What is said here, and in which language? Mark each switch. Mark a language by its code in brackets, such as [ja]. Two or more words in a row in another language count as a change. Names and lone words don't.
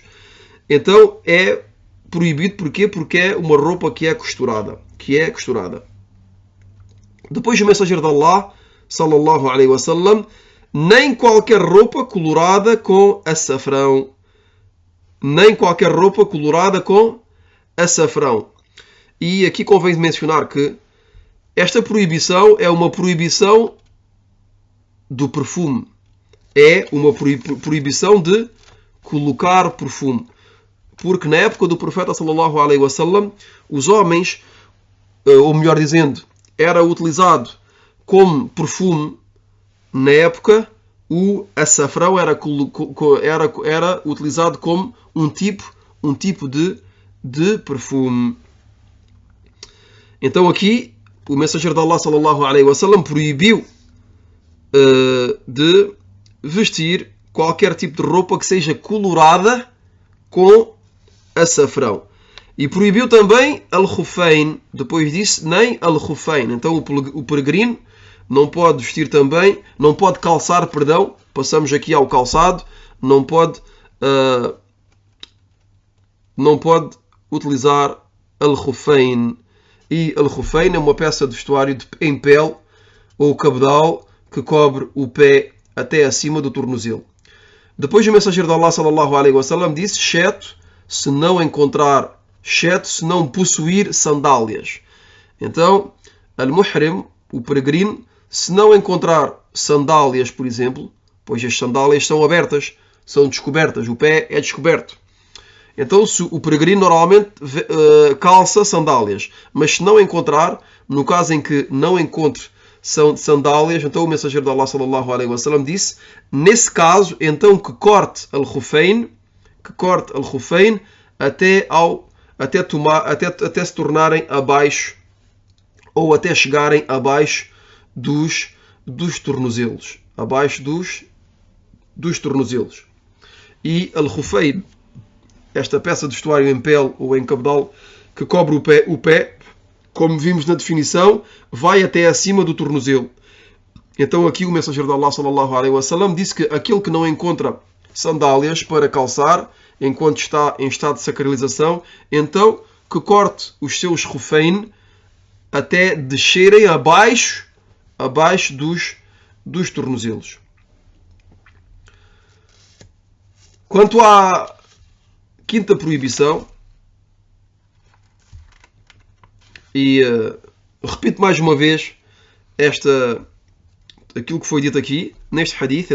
[pt] Então é proibido, porquê? Porque é uma roupa que é costurada. Depois o mensageiro de Allah [ar] صلى الله عليه وسلم, [pt] nem qualquer roupa colorada com açafrão. Nem qualquer roupa colorada com açafrão. E aqui convém mencionar que esta proibição é uma proibição do perfume. É uma proibição de colocar perfume. Porque na época do profeta [ar] صلى الله عليه وسلم, [pt] os homens, ou melhor dizendo, era utilizado como perfume. Na época, o açafrão era utilizado como um tipo de perfume. Então aqui, o mensageiro de Allah [ar] صلى الله عليه وسلم [pt] proibiu de vestir qualquer tipo de roupa que seja colorada com açafrão. E proibiu também al-khuffain. Depois disso, nem al-khuffain. Então o peregrino não pode vestir também, não pode calçar, perdão, passamos aqui ao calçado, não pode utilizar al-khuffayn. E al-khuffayn é uma peça de vestuário em pele ou cabedal que cobre o pé até acima do tornozelo. Depois o mensageiro de Allah [ar] صلى الله عليه وسلم [pt] disse, exceto se não possuir sandálias. Então, al-muhrim, o peregrino, se não encontrar sandálias, por exemplo, pois as sandálias são abertas, são descobertas, o pé é descoberto. Então, se o peregrino normalmente calça sandálias, mas se não encontrar, no caso em que não encontre sandálias, então o mensageiro de Allah [ar] صلى الله عليه وسلم [pt] disse, nesse caso, então que corte al-khuffayn até se tornarem abaixo ou até chegarem abaixo dos tornozelos, abaixo dos tornozelos. E al-khuffayn, esta peça de vestuário em pele ou em cabedal que cobre o pé, como vimos na definição, vai até acima do tornozelo. Então aqui o mensageiro de Allah [ar] صلى الله عليه وسلم [pt] disse que aquele que não encontra sandálias para calçar enquanto está em estado de sacralização, então que corte os seus khuffayn até descerem abaixo dos tornozelos. Quanto à quinta proibição, e repito mais uma vez aquilo que foi dito aqui neste hadith.